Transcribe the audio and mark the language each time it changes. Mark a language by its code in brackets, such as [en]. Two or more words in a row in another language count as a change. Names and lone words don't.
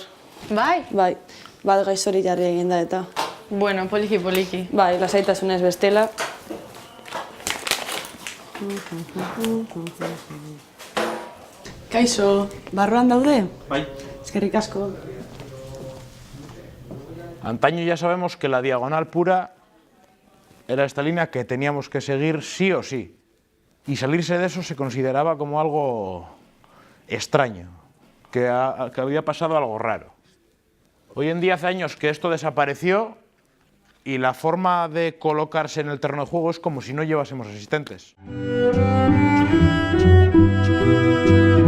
[eu] Bai? Bai, bat gaixori jarri egin da eta. Bueno, poliki, poliki. Bai, lasaitasunez bestela. Kaixo, barruan daude? Bai. Eskerrik asko. [es] Antaño ya sabemos que la diagonal pura era esta línea que teníamos que seguir sí o sí. Y salirse de eso se consideraba como algo extraño, que había pasado algo raro. Hoy en día hace años que esto desapareció y la forma de colocarse en el terreno de juego es como si no llevásemos asistentes.